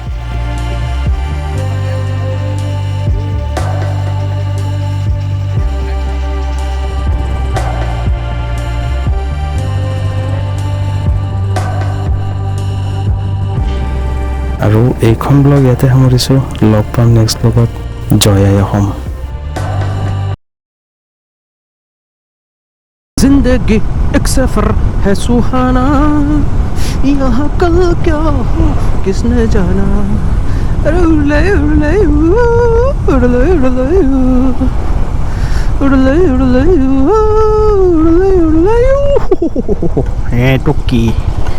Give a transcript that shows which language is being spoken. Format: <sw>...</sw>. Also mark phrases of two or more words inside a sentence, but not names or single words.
<as>আৰু এইখন ব্লগ ইয়াতে সামৰিছোঁ। লগ পাম</as> <en>next blog.</en> <as>জয় আই অসম।</as> <hi>जिंदगी एक सफर है सुहाना, यहाँ कल क्या हो किसने जाना। उड़ले उड़ले उड़ले उड़ले उड़ले उड़ले उड़ले उड़ले टुक्की।</hi>